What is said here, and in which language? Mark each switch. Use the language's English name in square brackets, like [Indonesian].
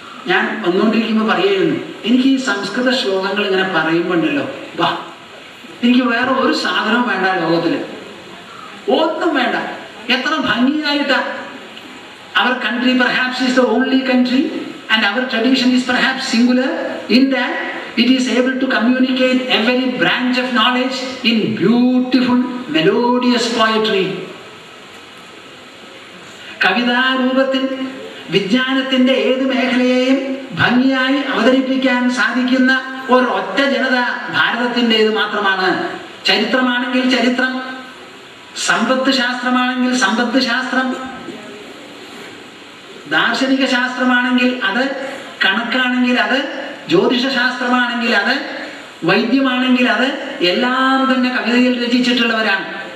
[Malayalam] ഞാൻ വന്നുകൊണ്ടിരിക്കുമ്പോൾ പറയായിരുന്നു, എനിക്ക് ഈ സംസ്കൃത ശ്ലോകങ്ങൾ ഇങ്ങനെ പറയുമ്പോണ്ടല്ലോ, വാ, എനിക്ക് വേറെ ഒരു സാധനവും വേണ്ട ലോകത്തില്, ഒന്നും വേണ്ട. എത്ര ഭംഗിയായിട്ടാ. [English] Our country perhaps is the only country and our tradition is perhaps singular in that it is able to communicate every branch of knowledge in beautiful melodious poetry. [Malayalam] കവിതാരൂപത്തിൽ വിജ്ഞാനത്തിന്റെ ഏത് മേഖലയെയും ഭംഗിയായി അവതരിപ്പിക്കാൻ സാധിക്കുന്ന ഒരൊറ്റ ജനത ഭാരതത്തിൻ്റെത് മാത്രമാണ്. ചരിത്രമാണെങ്കിൽ ചരിത്രം, സമ്പത്ത് ശാസ്ത്രമാണെങ്കിൽ സമ്പത്ത് ശാസ്ത്രം, ദാർശനിക ശാസ്ത്രമാണെങ്കിൽ അത്, കണക്കാണെങ്കിൽ അത്, ജ്യോതിഷ ശാസ്ത്രമാണെങ്കിൽ അത്, വൈദ്യമാണെങ്കിൽ അത്, എല്ലാം തന്നെ കവിതയിൽ രചിച്ചിട്ടുള്ളവരാണ്.